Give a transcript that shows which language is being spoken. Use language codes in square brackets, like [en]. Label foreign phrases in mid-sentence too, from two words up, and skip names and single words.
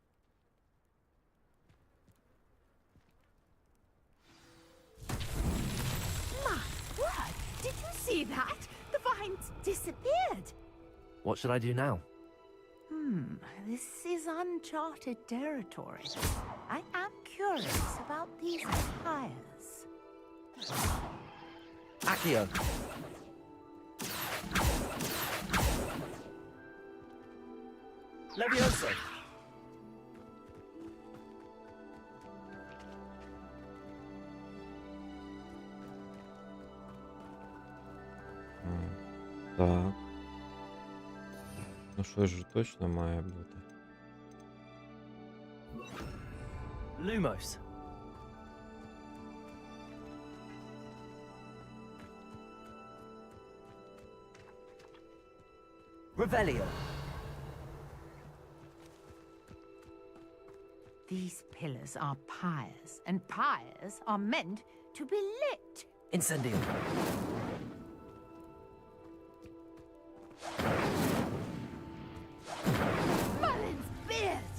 [en] My word! Did you see that? The vines disappeared! What should I do now? This is uncharted territory. I am curious about these tires. [la] Accio. Levioso. [uk] Так. Ну що ж точно має бути? [la] Lumos. Revelio. [en] These pillars are pyres, and pyres are meant to be lit. [la] Incendio. [en] Merlin's beard!